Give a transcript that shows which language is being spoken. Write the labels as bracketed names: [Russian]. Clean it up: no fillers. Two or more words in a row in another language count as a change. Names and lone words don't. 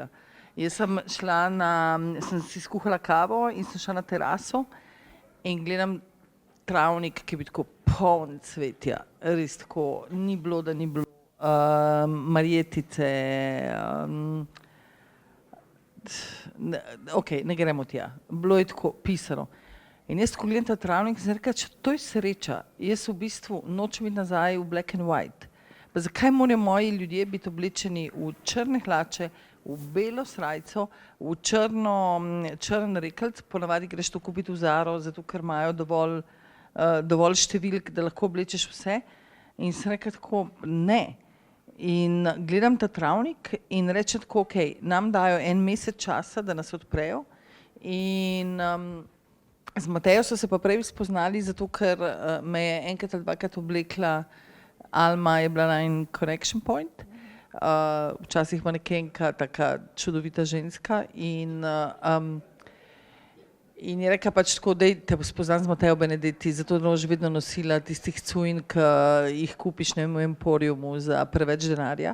[Slovenian] Jaz sem sem si skuhala kavo in sem šla na teraso in gledam travnik, ki je bil tako poln cvetja, res tako, ni bilo, da ni bilo, marjetice, ok, ne gremo tja, bilo je tako pisano. In jaz, ko gledam ta travnik, sem rekla, to je sreča, jaz v bistvu nočem biti nazaj v [English] black and white. [Slovenian] Pa zakaj morajo moji ljudje biti oblečeni v črne hlače, v belo srajco, v črn rekelc, ponavadi greš to kupiti v Zaro, zato ker imajo dovolj številk, da lahko oblečeš vse. In sem rekla tako, ne. In gledam ta travnik in rečem tako, ok, nam dajo 1 mesec časa, da nas odprejo. In z Matejo so se pa prej spoznali, zato ker me je enkrat ali dvakrat oblekla Alma, je bila najin [English] connection point. [Slovenian] Včasih manekenka, taka čudovita ženska in je rekla pač tako, daj te spoznam z Matejo Benedetti, zato da boš vedno nosila tistih cujn, ki jih kupiš v Emporiumu za preveč denarja.